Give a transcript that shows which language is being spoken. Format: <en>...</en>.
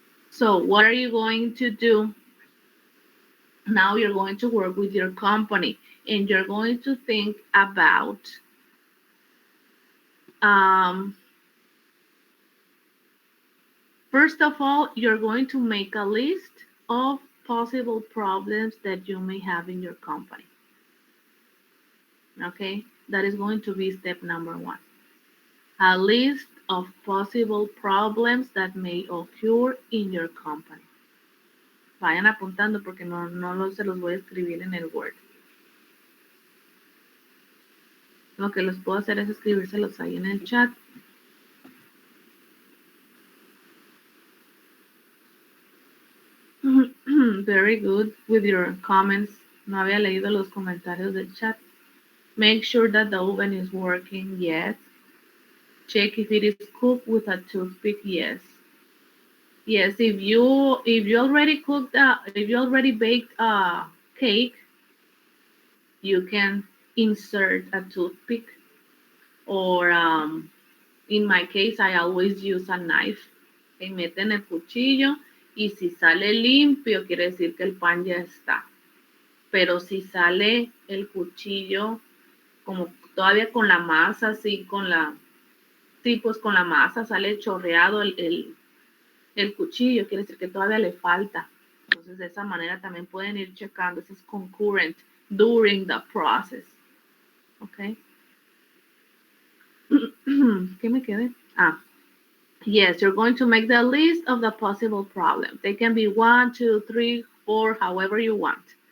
<en>So what are you going to do? Now you're going to work with your company and you're going to think about um, first of all, you're going to make a list of possible problems that you may have in your company. Okay, that is going to be step number one. A list of possible problems that may occur in your company.</en> <es>Vayan apuntando porque no se los voy a escribir en el Word. Lo que les puedo hacer es escribírselos ahí en el chat.</es> <en>Very good with your comments.</en> <es>No había leído los comentarios del chat.</es> <en>Make sure that the oven is working. Yes. Check if it is cooked with a toothpick. Yes. Yes. If you already cooked if you already baked a cake, you can insert a toothpick. Or in my case, I always use a knife.</en> <es>Okay, meten el cuchillo y si sale limpio, quiere decir que el pan ya está. Pero si sale el cuchillo como todavía con la masa, así pues con la masa sale chorreado el cuchillo, quiere decir que todavía le falta. Entonces de esa manera también pueden ir checando.</es> <en>This is concurrent during the process. Okay.</en> <es>¿Qué me quedé?</es> <en>Yes, you're going to make the list of the possible problems. They can be 1, 2, 3, 4, however you want.</en>